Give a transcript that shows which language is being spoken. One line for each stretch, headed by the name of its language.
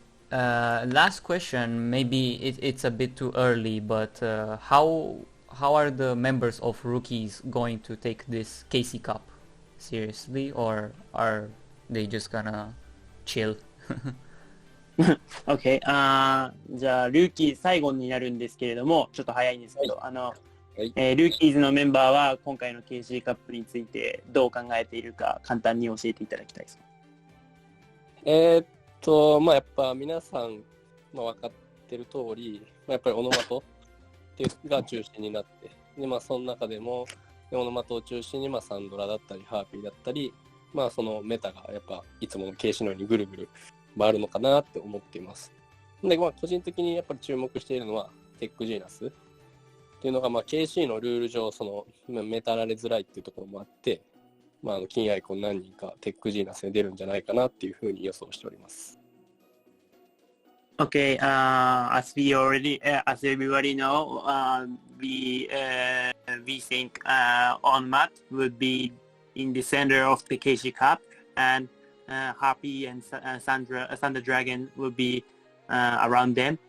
English: Last question, maybe it's a bit too early, but how are the members of Rookies going to take this KC Cup seriously, or are they just gonna chill?
Japanese: OK、じゃあルーキー最後になるんですけれども、ちょっと早いんですけど、ルーキーズのメンバーは今回の KC カップについてどう考えているか簡単に教えていただきたいです。まあやっぱ皆さん、まあ、分かってる通り、まあ、やっぱりオノマトっていうが中心になって、でまあその中でもオノマトを中心にまあサンドラだったりハーピーだったり、まあそのメタがやっぱいつものKCのようにぐるぐる回るのかなって思っています。でまあ個人的にやっぱり注目しているのはテックジーナスっていうのが、まあ KC のルール上そのメタられづらいっていうところもあって、まあ金アイコン何人かテックジーナスに出るんじゃないかなっていうふうに予想しております。
English: Okay, as everybody know, we think on Matt would be in the center of the KC Cup, and Harpy and Thunder Dragon will be around them.